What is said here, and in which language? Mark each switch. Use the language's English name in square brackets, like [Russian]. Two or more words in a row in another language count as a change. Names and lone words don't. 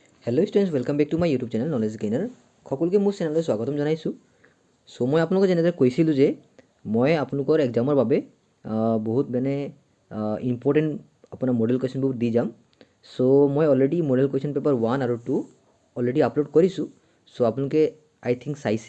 [English] Hello students welcome back to my YouTube channel Knowledge Gainer [Assamese] সকলকে মোৰ চেনেললৈ স্বাগতম জনাইছোঁ। সো মই আপোনালোকক যেনেদৰে কৈছিলোঁ যে মই আপোনালোকৰ এক্সামৰ বাবে বহুত মানে ইম্পৰ্টেণ্ট আপোনাৰ [English] model questions [Assamese] দি যাম। সো মই অলৰেডি [English] model question paper [Assamese] 1 আৰু 2 অলৰেডি আপলোড কৰিছোঁ। সো আপোনালোকে [English] I think [Assamese] চাইছে।